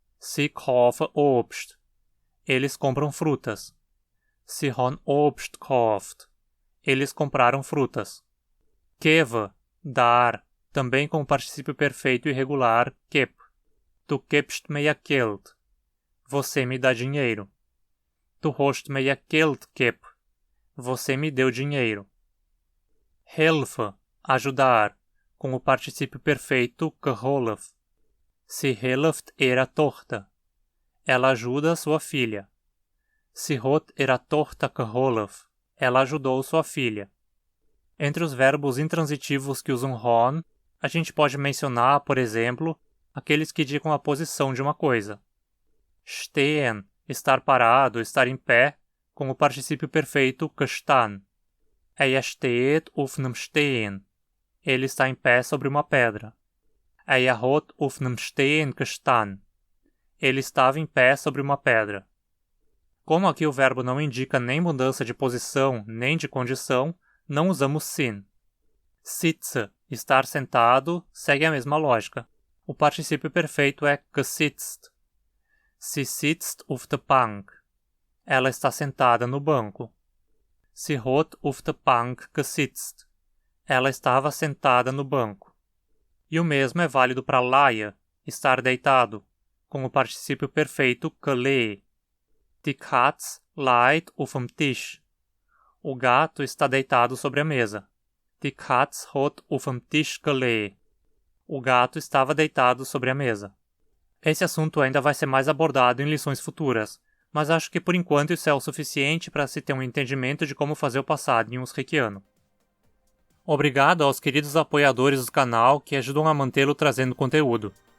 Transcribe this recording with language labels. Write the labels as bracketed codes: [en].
[hrx] Sie kaufen Obst. [pt] Eles compram frutas. [hrx] Sie haben Obst gekauft. [pt] Eles compraram frutas. Geben, dar, também com o particípio perfeito irregular geb. [hrx] Du gibst mir Geld. [pt] Você me dá dinheiro. [hrx] Du hast mir Geld gegeben. [pt] Você me deu dinheiro. Helfen, ajudar, com o particípio perfeito geholfen. [hrx] Sie hilft ihrer Tochter. [pt] Ela ajuda sua filha. [hrx] Sie hat ihrer Tochter geholfen. [pt] Ela ajudou sua filha. Entre os verbos intransitivos que usam hon, a gente pode mencionar, por exemplo, aqueles que indicam a posição de uma coisa. Stehen, estar parado, estar em pé, com o particípio perfeito gestan. [hrx] Er steht auf nem Stein. [pt] Ele está em pé sobre uma pedra. [hrx] Er hat auf nem Stein gestan. [pt] Ele estava em pé sobre uma pedra. Como aqui o verbo não indica nem mudança de posição nem de condição, não usamos sin. Sitze, estar sentado, segue a mesma lógica. O particípio perfeito é gesitzt. [hrx] Sie sitzt auf der Bank. [pt] Ela está sentada no banco. [hrx] Sie hat auf der Bank gesitzt. [pt] Ela estava sentada no banco. E o mesmo é válido para laia, estar deitado, com o particípio perfeito gelegen. [hrx] Die Katz liegt auf dem Tisch. [pt] O gato está deitado sobre a mesa. [hrx] Die Katz hat auf dem Tisch gelegen. [pt] O gato estava deitado sobre a mesa. Esse assunto ainda vai ser mais abordado em lições futuras, mas acho que por enquanto isso é o suficiente para se ter um entendimento de como fazer o passado em usrequiano. Obrigado aos queridos apoiadores do canal que ajudam a mantê-lo trazendo conteúdo.